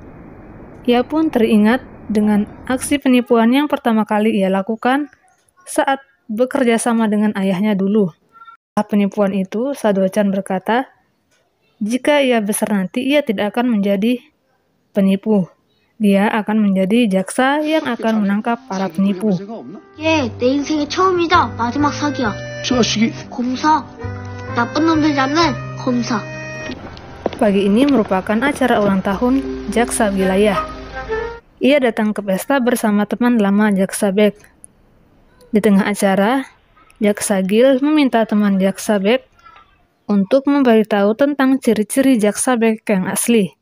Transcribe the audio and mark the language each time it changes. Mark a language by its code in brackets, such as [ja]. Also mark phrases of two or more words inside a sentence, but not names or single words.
[id] Ia pun teringat dengan aksi penipuan yang pertama kali ia lakukan saat bekerja sama dengan ayahnya dulu. Setelah penipuan itu, Sado-chan berkata, jika ia besar nanti, ia tidak akan menjadi penipu. Dia akan menjadi jaksa yang akan menangkap para penipu. [ko] 얘, 내 인생의 처음이자 마지막 사기야. 자식이 검사. 나쁜 놈들 잡는 검사. [id] Pagi ini merupakan acara ulang tahun jaksa wilayah. Ia datang ke pesta bersama teman lama jaksa Bek. Di tengah acara, jaksa Gil meminta teman jaksa Bek untuk memberitahu tentang ciri-ciri jaksa Bek yang asli.